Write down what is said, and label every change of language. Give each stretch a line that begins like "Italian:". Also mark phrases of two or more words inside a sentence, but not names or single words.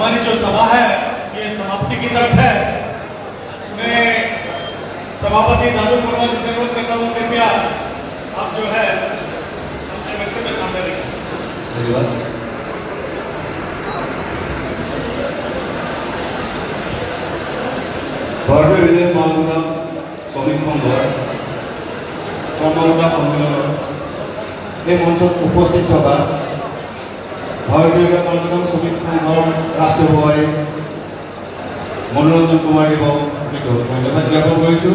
Hindi: जो सभा है ये समाप्ति की तरफ है। मैं सभापति दादू कुर्मा जी से अनुरोध करता हूँ, कृपया आप जो है अपने वक्तव्य सामने रखें। धन्यवाद।
Assamese: ভাৰতীয় ৰেলৱে মহানগৰ শ্ৰমিক সংঘৰ কৰ্মকৰ্তা সন্মিলনৰ এই মঞ্চত উপস্থিত থকা ভাৰতীয় ৰেলৱে মহানগৰ শ্ৰমিক সংঘৰ ৰাষ্ট্ৰীয় সভাপতি মনোৰঞ্জন কুমাৰ দেৱক আমি ধন্যবাদ জ্ঞাপন কৰিছোঁ।